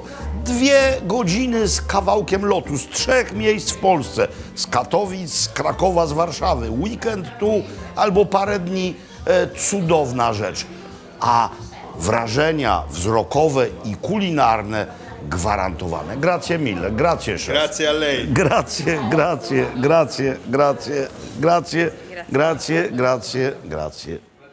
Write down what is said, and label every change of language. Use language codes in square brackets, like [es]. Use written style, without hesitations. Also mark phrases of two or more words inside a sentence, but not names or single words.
[pl] 2 godziny z kawałkiem lotu, z 3 miejsc w Polsce. Z Katowic, z Krakowa, z Warszawy. Weekend tu albo parę dni. Cudowna rzecz. A wrażenia wzrokowe i kulinarne gwarantowane. [it] Grazie mille, grazie szef. Grazie a lei. Grazie, grazie, grazie, grazie, grazie, grazie, grazie, grazie.